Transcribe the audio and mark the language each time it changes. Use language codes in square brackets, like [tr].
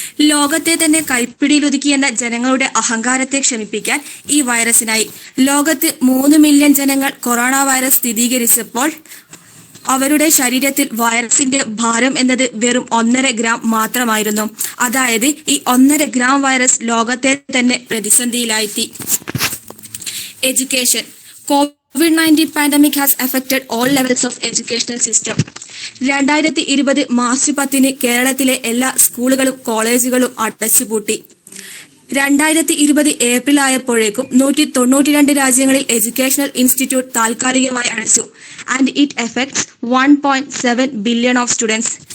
[ml] ലോകത്തെ തന്നെ കൈപ്പിടിയിലൊതുക്കിയെന്ന ജനങ്ങളുടെ അഹങ്കാരത്തെ ക്ഷമിപ്പിക്കാൻ ഈ വൈറസിനായി. ലോകത്ത് 3 മില്യൺ ജനങ്ങൾ കൊറോണ വൈറസ് സ്ഥിരീകരിച്ചപ്പോൾ അവരുടെ ശരീരത്തിൽ വൈറസിന്റെ ഭാരം എന്നത് വെറും 1.5 ഗ്രാം മാത്രമായിരുന്നു. അതായത് ഈ 1.5 ഗ്രാം വൈറസ് ലോകത്തെ തന്നെ പ്രതിസന്ധിയിലായി. [en] Education. COVID-19 pandemic has affected all levels of educational system. [ml] 2020 March 10 കേരളത്തിലെ എല്ലാ സ്കൂളുകളും കോളേജുകളും അടച്ചുപൂട്ടി. 2020 ഏപ്രിൽ ആയപ്പോഴേക്കും 192 രാജ്യങ്ങളിൽ എഡ്യൂക്കേഷണൽ ഇൻസ്റ്റിറ്റ്യൂട്ട് താൽക്കാലികമായി അടച്ചു. [en] And it effects 1.7 billion of students.